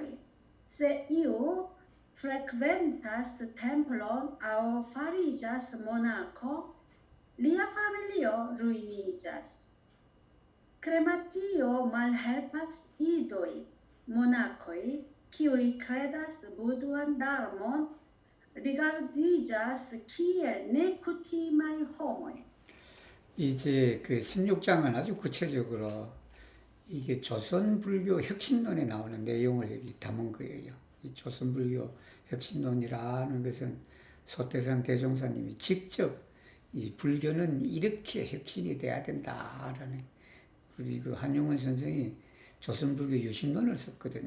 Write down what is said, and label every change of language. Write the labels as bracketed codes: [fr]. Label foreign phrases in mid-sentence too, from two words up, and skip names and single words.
[eo] Se iu frekventas templon aŭ fariĝas monako, lia familio ruiniĝas. Krematio malhelpas idoj, monakoj, kiuj kredas Buduadharmon, rigardiĝas kiel nekutimaj homoj. [ko] 이제 그 16장은 아주 구체적으로 이게 조선불교 혁신론에 나오는 내용을 여기 담은 거예요. 이 조선불교 혁신론이라는 것은 소태산 대종사님이 직접 이 불교는 이렇게 혁신이 돼야 된다라는, 그리고 한용운 선생이 조선불교 유신론을 썼거든요.